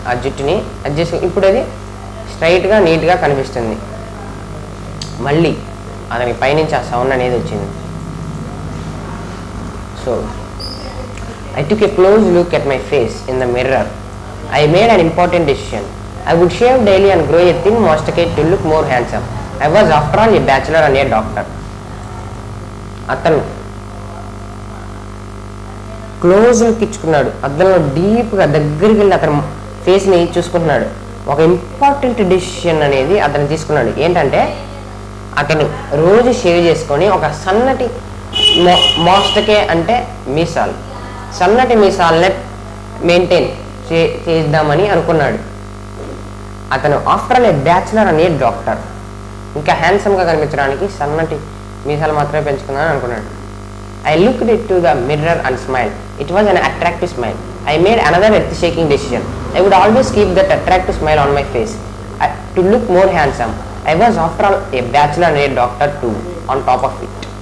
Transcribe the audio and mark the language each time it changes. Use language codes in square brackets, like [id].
[te] ఆ జుట్టుని అడ్జస్ట్ ఇప్పుడు అది స్ట్రైట్గా నీట్గా కనిపిస్తుంది. మళ్ళీ అతనికి పైనుంచి ఆ సౌండ్ అనేది వచ్చింది. [en] So I took a close look at my face in the mirror. I made an important decision. I would shave daily and grow a thin mustache to look more handsome. I was after all a bachelor and a doctor. [te] అతను close look ఇచ్చుకున్నాడు, అద్దంలో డీప్గా దగ్గరికి వెళ్ళి అతను ఫేస్ని చూసుకుంటున్నాడు. ఒక important decision అనేది అతను తీసుకున్నాడు. ఏంటంటే అతను రోజు షేవ్ చేసుకొని ఒక సన్నటి మోస్టకే అంటే మీసాలు, సన్నటి మీసాలనే మెయింటైన్ చేద్దామని అనుకున్నాడు. అతను [en] after all a bachelor [te] అనే డాక్టర్, ఇంకా హ్యాండ్సమ్గా కనిపించడానికి సన్నటి మీసాలు మాత్రమే పెంచుకుందామని అనుకున్నాడు. [en] I looked into the mirror and smiled. It was an attractive smile. I made another earth-shaking decision. I would always keep that attractive smile on my face to look more handsome. I was after all a bachelor and a doctor too, on top of it.